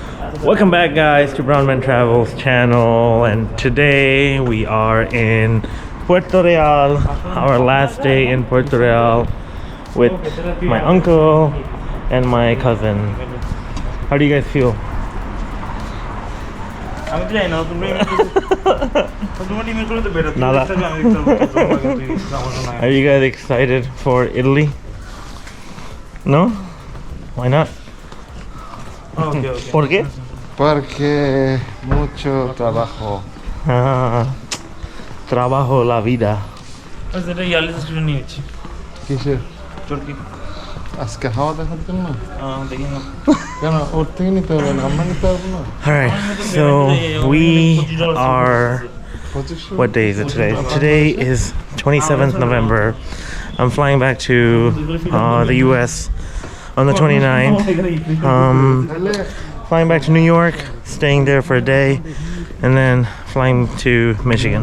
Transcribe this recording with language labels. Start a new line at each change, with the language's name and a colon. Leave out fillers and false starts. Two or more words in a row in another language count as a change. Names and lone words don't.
English: Welcome back, guys, to BrownManTravels channel, and today we are in Puerto Real, our last day in Puerto Real with my uncle and my cousin. How do you guys feel? Nada. Are you guys excited for Italy? No? Why not?
Spanish: ¿Por qué? Porque mucho trabajo. Trabajo la vida.
Bangla: কিসের? আজকে হাওয়া দেখার জন্য? কেন ওর থেকে নিতে হবে না, আমরা নিতে পারবো না?
English: Alright, so we are, what day is it today? Today is 27th November. I'm flying back to the US on the 29th. Flying back to New York, staying there for a day, and then flying to Michigan.